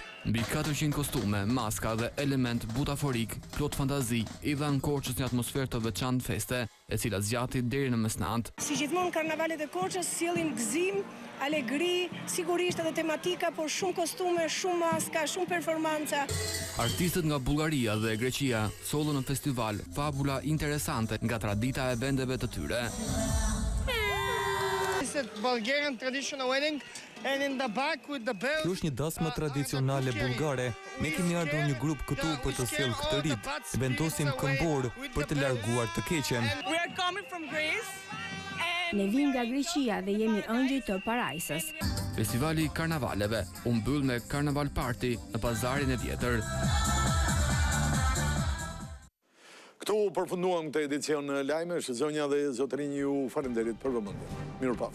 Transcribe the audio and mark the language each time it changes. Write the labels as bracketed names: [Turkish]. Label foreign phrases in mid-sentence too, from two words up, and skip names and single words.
[Albanian] Mbi 400 kostume, maska dhe element butaforik, plot fantazi, i dhanë Korçës një atmosferë të veçantë feste, e cila zgjati deri në mesnatë. Si gjithmonë karnavalet e Korçës sjellin gëzim, alegri, sigurisht edhe tematika, por shumë kostume, shumë maska, shumë performanca. Artistët nga Bullgaria dhe Greqia sollën në festival fabula interesante nga tradita e vendeve të tyre. [English] Bulgarian traditional wedding and in the back with the bell. [Albanian] Kjo është një dasmë tradicionale bullgare. Ne kemi ardhur një grup këtu për të sjellë këtë rit. Vendosim këmbor për të larguar të keqen. [English] We are coming from Greece. [Albanian] Ne vim nga Greqia dhe jemi ëngjëj të parajsës. Festivali i karnavaleve u mbyll me karnaval party në pazarin e vjetër. Këtu përfunduam këtë edicion lajmesh, zonja dhe zotërinj ju falenderit për vëmendjen.